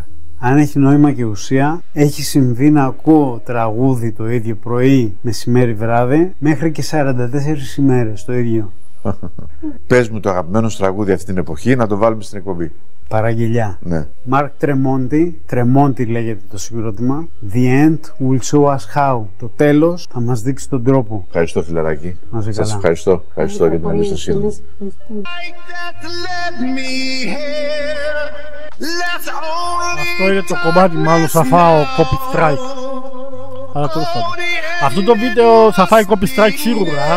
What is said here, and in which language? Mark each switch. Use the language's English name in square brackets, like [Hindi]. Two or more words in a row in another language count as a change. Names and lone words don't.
[Greek] Αν έχει νόημα και ουσία, έχει συμβεί να ακούω τραγούδι το ίδιο πρωί, μεσημέρι, βράδυ, μέχρι και 44 ημέρες το ίδιο. Πες μου το αγαπημένο τραγούδι αυτή την εποχή, να το βάλουμε στην εκπομπή. Παραγγελιά. Ναι. Mark Tremonti λέγεται το συγκρότημα. [English] The end will show us how. [Greek] Το τέλος θα μας δείξει τον τρόπο. Ευχαριστώ φιλαράκι. Σας ευχαριστώ. Ευχαριστώ για την εμπιστοσύνη. Αυτό είναι το κομμάτι, μάλλον θα φάω [English] copy strike. [Greek] Αλλά τέλος πάντων. Αυτό το βίντεο θα φάει [English] copy strike [Greek] σίγουρα.